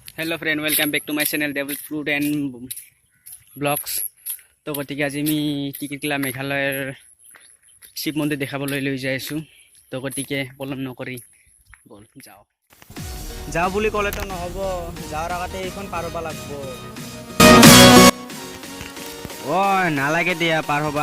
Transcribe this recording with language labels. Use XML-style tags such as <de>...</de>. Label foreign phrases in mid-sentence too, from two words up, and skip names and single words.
<en>Hello friend welcome back to my channel Devel Food and Blogs.</en> <as>তো গতিকে আজি আমি টিকিটলা মেঘালয়ৰ শিৱ মন্দিৰ দেখাবলৈ লৈ যাই আছো। তো গতিকে পলম নকৰি বল যাও যাও বুলি ক'লে তো নহব, যাওয়ার আগতে এইখন পাৰ হ'ব লাগিব। ও নালাগে দিয়া পাৰ হ'বা।</as>